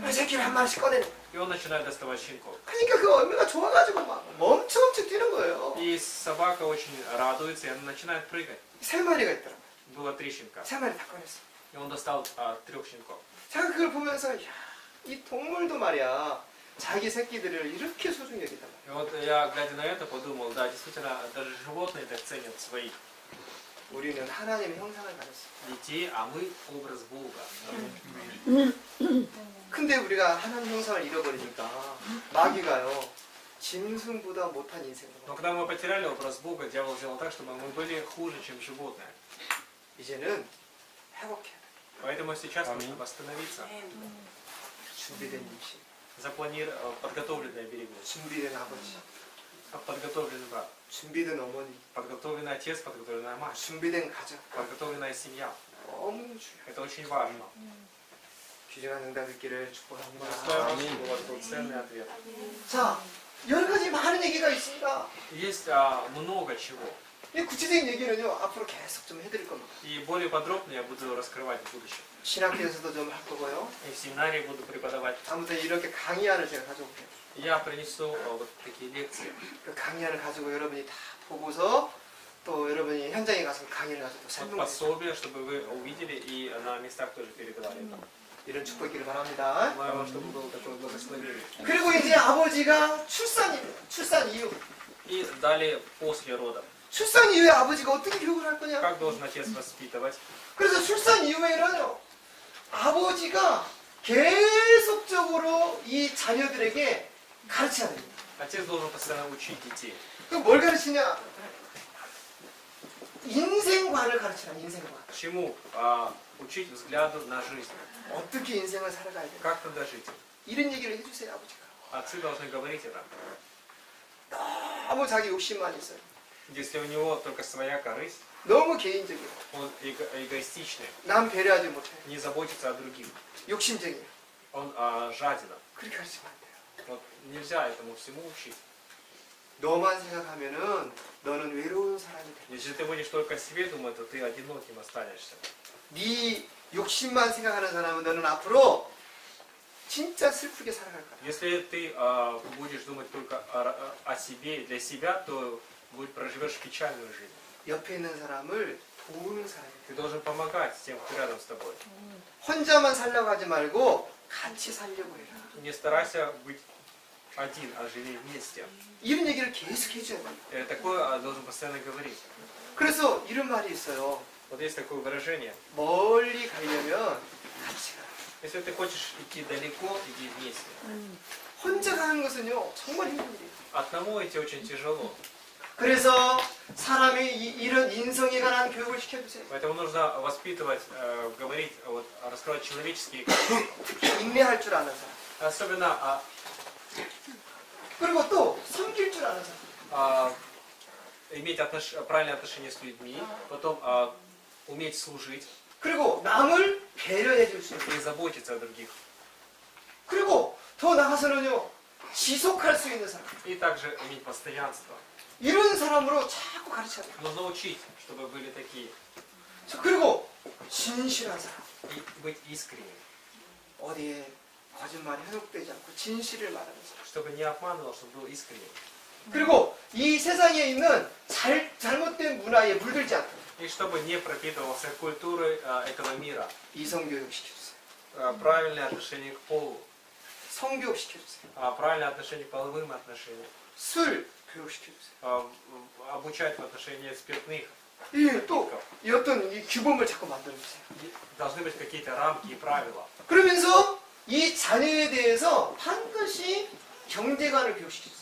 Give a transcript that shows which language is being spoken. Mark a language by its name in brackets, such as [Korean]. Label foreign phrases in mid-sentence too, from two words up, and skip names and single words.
[Korean] 그 새끼를 한 마리씩 꺼내는 거예요. [Russian] И он начинает доставать щенков. [Korean] 그러니까 그 얼마나 좋아가지고 막 엄청 뛰는 거예요. [Russian] И собака очень радуется, и она начинает прыгать. [Korean] 세 마리가 있더라고요. [Russian] Было 3 щенка. [Korean] 세 ма리 다 꺼냈어. [Russian] И он достал 3 щенков. [Korean] 제가 그걸 보면서 야, 이 동물도 말이야 자기 새끼들을 이렇게 소중히 여기단 말이야. [Russian] И вот я, глядя на это, подумал, да, действительно, даже животные так ценят своих. [Korean] 우리는 하나님의 형상을 가졌어. [Russian] детей, а мы образ Бога. [Korean] 근데 우리가 하나님 형상을 잃어버리니까 마귀가요 짐승보다 못한 인생을 [Russian] Но когда мы потеряли образ Бога, дьявол сделал так, чтобы мы были хуже, чем животные. [Korean] 이제는 회복해야 돼. [Russian] Поэтому сейчас нужно восстановиться. [Korean] 준비된 임신, [Russian] Подготовленная беременность, [Korean] 준비된 아버지, [Russian] подготовленный брат, [Korean] 준비된 어머니, [Russian] подготовленный отец, подготовленная мать, [Korean] 준비된 가정 [Russian] подготовленная семья. [Korean] 너무 중요해. [Russian] Это очень важно. [Korean] 귀중한 응답 있기를 축복합니다. [Russian] Стоит, у вас был ценный ответ. [Korean] 자, 여러 가지 많은 얘기가 있습니다. [Russian] Есть много чего. [Korean] 이 구체적인 얘기는요 앞으로 계속 좀 해드릴 겁니다. [Russian] И более подробно я буду раскрывать в будущем. [Korean] 신학교에서도 좀 할 거고요. [Russian] И в семинаре буду преподавать. [Korean] 아무튼 이렇게 강의안을 제가 가져올게요. [Russian] Я принесу вот такие лекции. [Korean] 그 강의안을 가지고 여러분이 다 보고서 또 여러분이 현장에 가서 강의를 가지고 또 [Russian] Вот [Korean] 설명을 해주세요. [Russian] пособие, чтобы вы увидели и на местах тоже передавали это. [Korean] 이런 축복 있기를 바랍니다. [Russian] Желаю вам, чтобы было такое благословение. [Korean] 그리고 이제 아버지가 출산 이후 [Russian] И далее после родов. [Korean] 출산 이후에 아버지가 어떻게 교육을 할 거냐? [Russian] Как должен отец воспитывать? [Korean] 그래서 출산 이후에는요 아버지가 계속적으로 이 자녀들에게 가르쳐야 됩니다. [Russian] Отец должен постоянно учить детей. [Korean] 그럼 뭘 가르치냐? 인생관을 가르치라. 인생관. [Russian] Чему? Учить взгляду на жизнь. [Korean] 어떻게 인생을 살아가야 돼? [Russian] Как надо жить? [Korean] 이런 얘기를 해주세요 아버지가. [Russian] Отцы должны говорить это. [Korean] 너무 자기 욕심만 있어요. [Russian] Если у него только своя корысть, [Korean] 너무 개인적이에요. [Russian] он эгоистичный, [Korean] 남 배려하지 못해. [Russian] не заботится о других. [Korean] 욕심쟁이에요. [Russian] Он жаден. [Korean] 그렇게 가르치면 안 돼요. [Russian] Вот нельзя этому всему учить. [Korean] 너만 생각하면은 너는 외로운 사람이 돼. [Russian] Если ты будешь только о себе думать, то ты одиноким останешься. [Korean] 네 욕심만 생각하는 사람은 너는 앞으로 진짜 슬프게 살아갈 거야. [Russian] Если ты будешь думать только о себе, для себя, то проживешь печальную жизнь. [Korean] 옆에 있는 사람을 도우는 사람이 돼. [Russian] Ты должен помогать тем, кто рядом с тобой. [Korean] 혼자만 살려고 하지 말고 같이 살려고 해라. [Russian] Не старайся быть один, а живи вместе. [Korean] 이런 얘기를 계속 해줘야 돼. [Russian] Такое должен постоянно говорить. [Korean] 그래서 이런 말이 있어요. [Russian] Вот есть такое выражение. [Korean] 멀리 가려면 같이 가. [Russian] Если ты хочешь идти далеко, иди вместе. [Korean] 혼자 가는 것은요 정말 힘든 일이에요. [Russian] Одному идти очень тяжело. [Korean] 그래서 사람이 이런 인성에 관한 교육을 시켜주세요. [Russian] Поэтому нужно воспитывать, говорить, раскрывать человеческие качества. [Korean] 특히 인내할 줄 아는 사람. [Russian] Особенно [Korean] 그리고 또 섬길 줄 아는 사람. [Russian] иметь правильные отношения с людьми, потом уметь служить [Korean] 그리고 남을 배려해 줄 수 있는. [Russian] и заботиться о других. [Korean] 그리고 더 나가서는요 지속할 수 있는 사람. [Russian] И также иметь постоянство. [Korean] 이런 사람으로 자꾸 가르쳐야 돼요. [Russian] Нужно учить, чтобы были такие. [Korean] 그리고 진실한 사람. [Russian] И быть искренним. [Korean] 어디에 거짓말이 현혹되지 않고 진실을 말하는 사람. [Russian] Чтобы не обманывал, чтобы был искренним. [Korean] 그리고 이 세상에 있는 잘못된 문화에 물들지 않고 [Russian] И чтобы не пропитывался культурой этого мира. [Korean] 이성교육 시켜주세요. [Russian] Правильное отношение к полу. [Korean] 성교육 시켜주세요. [Russian] Правильное отношение к половым отношениям. [Korean] 술 교육 시켜주세요. [Russian] Обучать в отношении спиртных. [Korean] 또 이 어떤 이 규범을 자꾸 만들어주세요. [Russian] Должны быть какие-то рамки и правила. [Korean] 그러면서 이 자녀에 대해서 반드시 경제관을 교육시켜주세요.